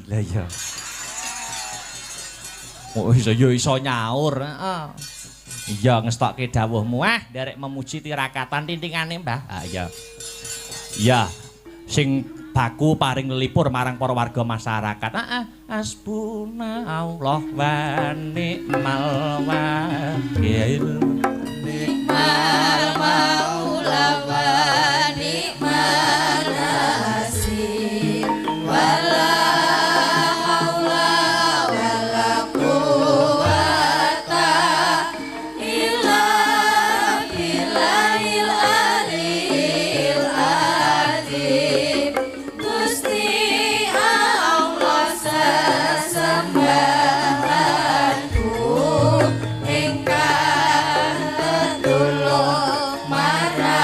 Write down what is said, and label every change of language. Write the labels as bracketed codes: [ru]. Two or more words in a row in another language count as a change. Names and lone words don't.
[jv] Lah iya. Oh iso nyaur. Iya ngestokke dawuhmu derek memuji tirakatan tintingane Mbah. Iya. Iya. Sing baku paring lelipur marang para warga masyarakat. [ar] حسبنا الله ونعم الوكيل. نعم المولى ونعم النصير. ولا حول ولا قوة إلا بالله العلي العظيم. [jv] Gusti Allah sesembahanku ingkang tetulung